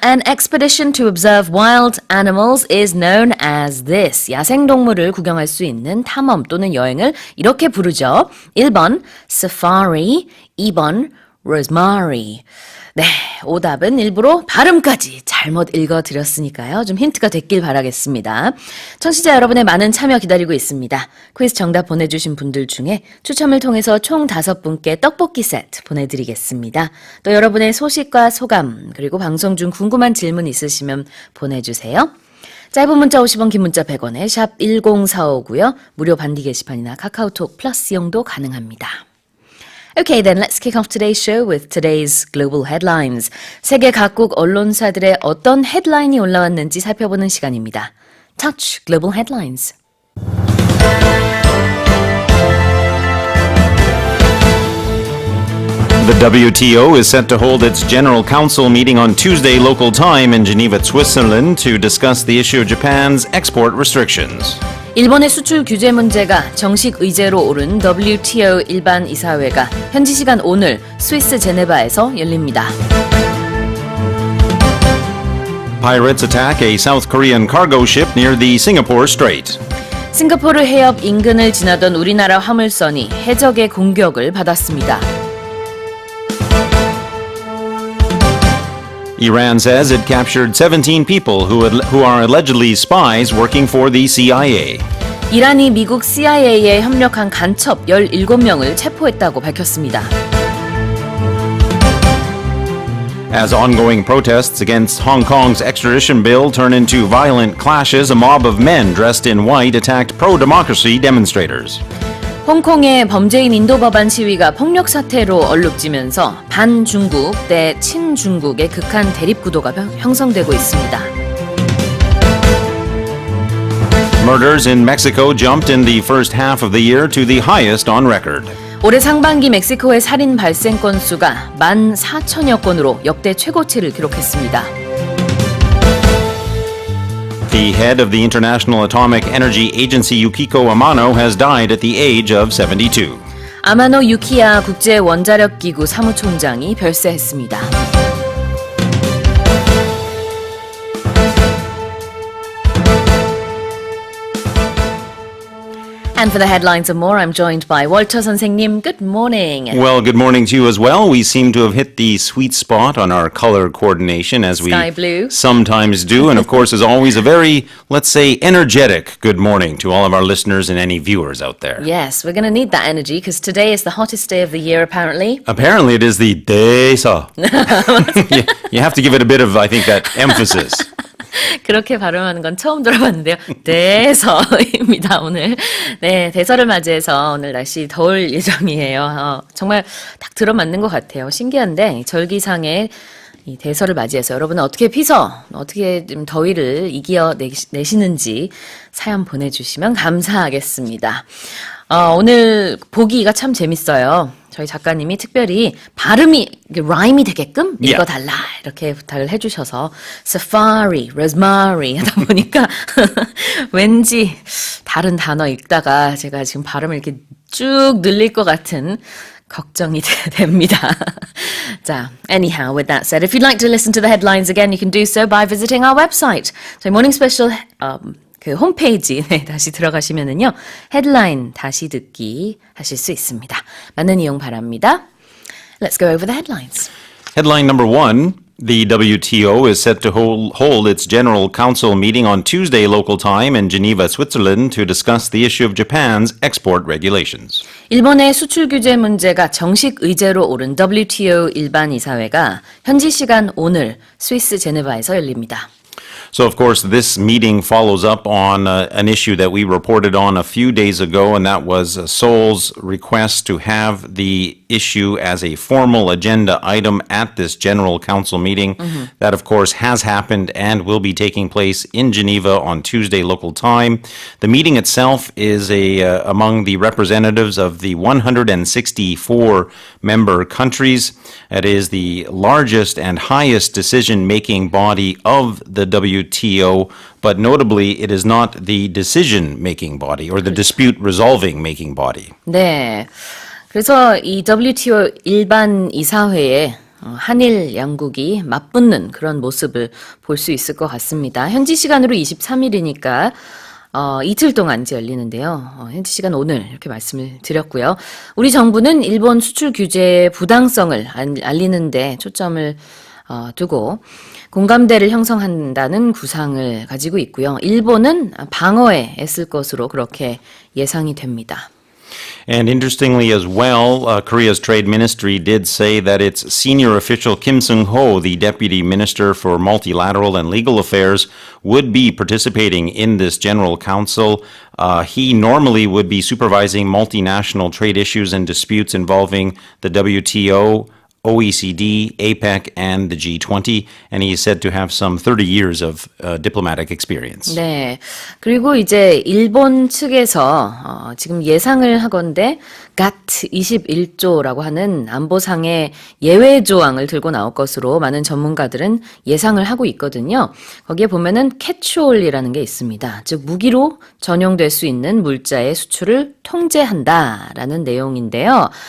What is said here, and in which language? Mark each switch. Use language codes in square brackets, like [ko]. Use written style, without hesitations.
[en] An expedition to observe wild animals is known as this. [ko] 야생동물을 구경할 수 있는 탐험 또는 여행을 이렇게 부르죠. 1번, safari. 2번, rosemary. 네, 오답은 일부러 발음까지 잘못 읽어드렸으니까요. 좀 힌트가 됐길 바라겠습니다. 청취자 여러분의 많은 참여 기다리고 있습니다. 퀴즈 정답 보내주신 분들 중에 추첨을 통해서 총 5분께 떡볶이 세트 보내드리겠습니다. 또 여러분의 소식과 소감 그리고 방송 중 궁금한 질문 있으시면 보내주세요. 짧은 문자 50원, 긴 문자 100원에 샵 1045고요. 무료 반디 게시판이나 카카오톡 플러스 이용도 가능합니다. [en] Okay, then let's kick off today's show with today's global headlines. [ko] 세계 각국 언론사들의 어떤 헤드라인이 올라왔는지 살펴보는 시간입니다. [en] Touch Global Headlines. The WTO is set to hold its General Council meeting on Tuesday local time in Geneva, Switzerland to discuss the issue of Japan's export restrictions. [ko] 일본의 수출 규제 문제가 정식 의제로 오른 WTO 일반 이사회가 현지 시간 오늘 스위스 제네바에서 열립니다. [en] Pirates attack a South Korean cargo ship near the Singapore Strait. [ko] 싱가포르 해협 인근을 지나던 우리나라 화물선이 해적의 공격을 받았습니다. [en] Iran says it captured 17 people who are allegedly spies working for the CIA. [ko] 이란이 미국 CIA에 협력한 간첩 17명을 체포했다고 밝혔습니다. [en] As ongoing protests against Hong Kong's extradition bill turn into violent clashes, a mob of men dressed in white attacked pro-democracy demonstrators. [ko] 홍콩의 범죄인 인도 법안 시위가 폭력 사태로 얼룩지면서 반중국 대 친중국의 극한 대립 구도가 형성되고 있습니다. [en] Murders in Mexico jumped in the first half of the year to the highest on record. [ko] 올해 상반기 멕시코의 살인 발생 건수가 14,000여 건으로 역대 최고치를 기록했습니다. [en] The head of the International Atomic Energy Agency, Yukiko Amano, has died at the age of 72. [ko] 아마노 유키야 국제 원자력 기구 사무총장이 별세했습니다. [en] And for the headlines and more, I'm joined by 월터 선생님. Good morning. Well, good morning to you as well. We seem to have hit the sweet spot on our color coordination as Sky we blue. sometimes do. And of course, as always, a very, let's say, energetic good morning to all of our listeners and any viewers out there. Yes, we're going to need that energy because today is the hottest day of the year, apparently. Apparently, it is the 대서. You have to give it a bit of, I think, that emphasis. [ko] 그렇게 발음하는 건 처음 들어봤는데요. 대서입니다, 오늘. 네, 대서를 맞이해서 오늘 날씨 더울 예정이에요. 정말 딱 들어맞는 것 같아요. 신기한데, 절기상의 이 대서를 맞이해서 여러분은 어떻게 어떻게 좀 더위를 이겨내시는지 사연 보내주시면 감사하겠습니다. 오늘 보기가 참 재밌어요. 저희 작가님이 특별히 발음이 라임이 되게끔 읽어달라 이렇게 부탁을 해주셔서 safari, rosemary 하다 보니까 왠지 다른 단어 읽다가 제가 지금 발음을 이렇게 쭉 늘릴 것 같은 걱정이 됩니다. [en] 자, anyhow, with that said, if you'd like to listen to the headlines again, you can do so by visiting our website. [ko] 저희 모닝 스페셜 그 홈페이지 다시 들어가시면은요 헤드라인 다시 듣기 하실 수 있습니다. 많은 이용 바랍니다. [en] Let's go over the headlines. Headline number one. The WTO is set to hold its General Council meeting on Tuesday local time in Geneva, Switzerland to discuss the issue of Japan's export regulations. 일본의 수출 규제 문제가 정식 의제로 오른 WTO 일반 이사회가 현지 시간 오늘 스위스 제네바에서 열립니다. So, of course, this meeting follows up on an issue that we reported on a few days ago, and that was Seoul's request to have the issue as a formal agenda item at this General Council meeting. That, of course, has happened and will be taking place in Geneva on Tuesday local time. The meeting itself is among the representatives of the 164 member countries. It is the largest and highest decision-making body of the WTO, but notably, it is not the decision-making body or the dispute-resolving-making body. [ko] 네, 그래서 이 WTO 일반 이사회에 한일 양국이 맞붙는 그런 모습을 볼 수 있을 것 같습니다. 현지 시간으로 23일이니까 이틀 동안 이제 열리는데요. 현지 시간 오늘 이렇게 말씀을 드렸고요. 우리 정부는 일본 수출 규제의 부당성을 알리는데 초점을 두고 공감대를 형성한다는 구상을 가지고 있고요. 일본은 방어에 애쓸 것으로 그렇게 예상이 됩니다. [en] And interestingly as well, Korea's Trade Ministry did say that its senior official Kim Seung-ho, the Deputy Minister for Multilateral and Legal Affairs, would be participating in this General Council. He normally would be supervising multinational trade issues and disputes involving the WTO, OECD, APEC, and the G20, and he is said to have some 30 years of diplomatic experience. [ko] 네, 그리고 이제 일본 측에서 지금 예상을 하건대 GATT 21조라고 하는 안보상의 예외 조항을 들고 나올 것으로 많은 전문가들은 예상을 하고 있거든요. 거기에 보면은 캐치홀이라는 게 있습니다. 즉 무기로 전용될 수 있는 물자의 수출을 통제한다라는 내용인데요.